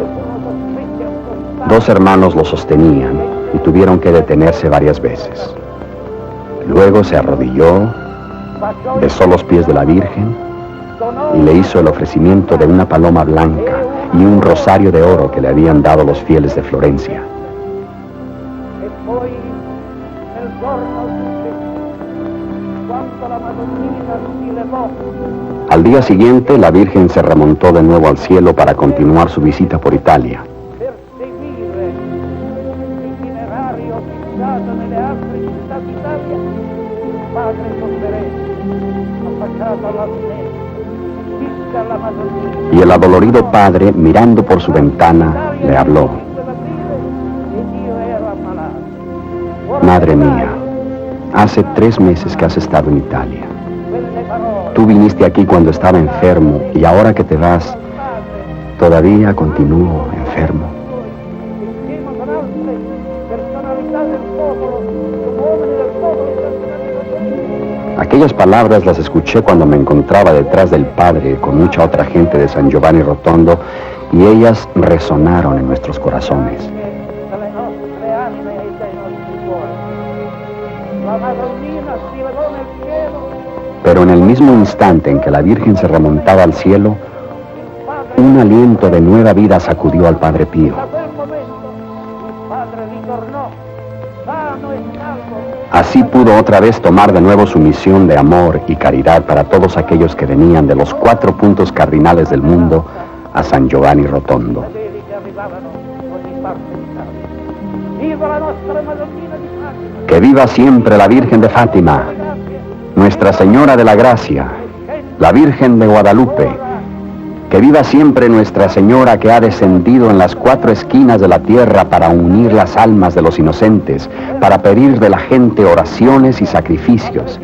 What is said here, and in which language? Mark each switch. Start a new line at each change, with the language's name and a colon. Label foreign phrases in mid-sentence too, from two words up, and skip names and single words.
Spanish: Dos hermanos lo sostenían y tuvieron que detenerse varias veces. Luego se arrodilló, besó los pies de la Virgen y le hizo el ofrecimiento de una paloma blanca y un rosario de oro que le habían dado los fieles de Florencia.
Italian: E poi nel giorno successivo, quando la Madonnina si levò
Spanish: Al día siguiente, la Virgen se remontó de nuevo al cielo para continuar su visita por Italia.
Italian: per seguire l'itinerario fissato nelle altre città d'Italia, il padre sofferente, affacciato alla finestra, disse alla Madonnina:
Spanish: Y el adolorido padre, mirando por su ventana, le habló:
Italian: ed io ero ammalato.
Spanish: Madre mía, hace 3 meses que has estado en Italia. Tú viniste aquí cuando estaba enfermo y ahora que te vas, todavía continúo enfermo.
Italian: Insieme con altre personalità del popolo, uomini del popolo internazionale.
Spanish: Aquellas palabras las escuché cuando me encontraba detrás del Padre con mucha otra gente de San Giovanni Rotondo y ellas resonaron en nuestros corazones.
Italian: Dalle nostre anime e dai nostri cuori. La Madonnina si levò nel cielo.
Spanish: Pero en el mismo instante en que la Virgen se remontaba al cielo, un aliento de nueva vida sacudió al Padre Pío.
Italian: Da quel momento il padre ritornò sano e salvo.
Spanish: Así pudo otra vez tomar de nuevo su misión de amor y caridad para todos aquellos que venían de los 4 puntos cardinales del mundo a San Giovanni Rotondo.
Italian: Fedeli che arrivavano ogni parte d'Italia. Viva la nostra Madonnina di Fatima!
Spanish: Que viva siempre la Virgen de Fátima, Nuestra Señora de la Gracia, la Virgen de Guadalupe. Que viva siempre Nuestra Señora que ha descendido en las 4 esquinas de la tierra para unir las almas de los inocentes, para pedir de la gente oraciones y sacrificios.